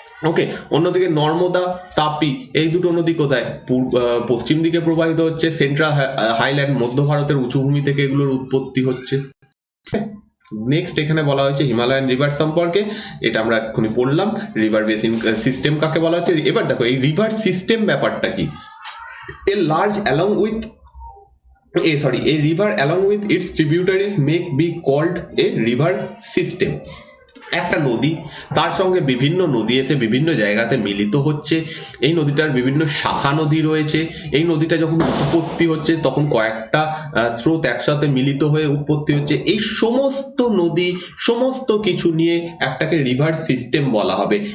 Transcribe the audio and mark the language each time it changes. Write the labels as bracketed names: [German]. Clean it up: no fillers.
[Bangla] ওকে, অন্যদিকে নর্মদা, তাপি, এই দুটো নদী কোথায়, পশ্চিম দিকে প্রবাহিত হচ্ছে, সেন্ট্রাল হাইল্যান্ড, মধ্য ভারতের উঁচুভূমি থেকে এগুলোর উৎপত্তি হচ্ছে। নেক্সট এখানে বলা হয়েছে হিমালয়ান রিভার সম্পর্কে, এটা আমরা এক্ষুনি পড়লাম। রিভার বেসিন সিস্টেম কাকে বলা হচ্ছে? এবার দেখো এই রিভার সিস্টেম ব্যাপারটা কি। [English] A large along with a river along with its tributaries may be called a river system. [Bangla] একটা নদী, তার সঙ্গে বিভিন্ন নদী এসে বিভিন্ন জায়গাতে মিলিত হচ্ছে, এই নদীটার বিভিন্ন শাখা নদী রয়েছে, এই নদীটা যখন উৎপত্তি হচ্ছে তখন কয়েকটা স্রোত একসাথে মিলিত হয়ে উৎপত্তি হচ্ছে। এই সমস্ত নদী, সমস্ত কিছু নিয়ে একটাকে রিভার সিস্টেম বলা হবে।